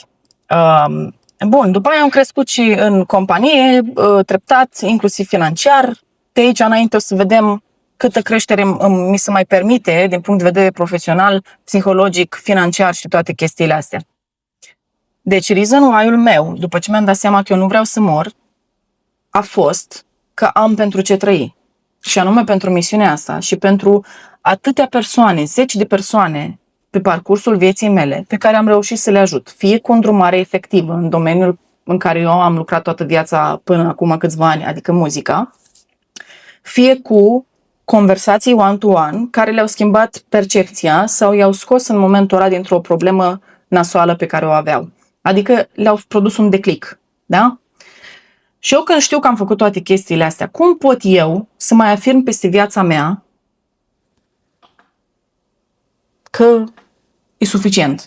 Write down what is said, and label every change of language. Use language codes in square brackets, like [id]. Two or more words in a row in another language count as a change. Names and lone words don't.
[ro] Bun, după aia am crescut și în companie, treptat, inclusiv financiar. De aici înainte o să vedem câtă creștere mi se mai permite din punct de vedere profesional, psihologic, financiar și toate chestiile astea. Deci, [en] reason why- [ro] ul meu, după ce mi-am dat seama că eu nu vreau să mor, a fost că am pentru ce trăi. Și anume pentru misiunea asta și pentru atâtea persoane, 10 de persoane pe parcursul vieții mele, pe care am reușit să le ajut. Fie cu îndrumare efectivă în domeniul în care eu am lucrat toată viața până acum câțiva ani, adică muzica, fie cu conversații one-to-one care le-au schimbat percepția sau i-au scos în momentul ăla dintr-o problemă nasoală pe care o aveau. Adică le-au produs un declic. Da? Și eu când știu că am făcut toate chestiile astea, cum pot eu să mai afirm peste viața mea că e suficient?